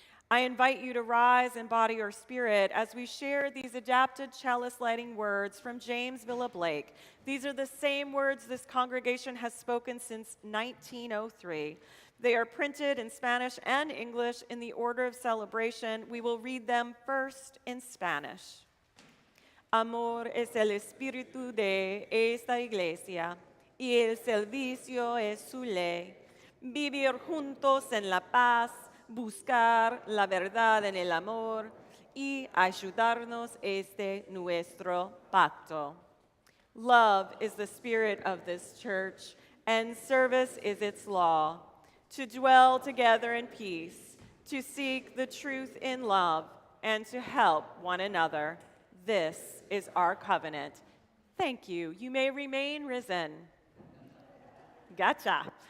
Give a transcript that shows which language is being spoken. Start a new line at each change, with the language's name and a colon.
English: I invite you to rise in body or spirit as we share these adapted chalice lighting words from James Villa Blake. These are the same words this congregation has spoken since 1903. They are printed in Spanish and English in the order of celebration. We will read them first in Spanish.
Spanish: Amor es el espíritu de esta iglesia, y el servicio es su ley. Vivir juntos en la paz, buscar la verdad en el amor y ayudarnos este nuestro pacto.
English: Love is the spirit of this church, and service is its law. To dwell together in peace, to seek the truth in love, and to help one another. This is our covenant. Thank you. You may remain risen. Gotcha.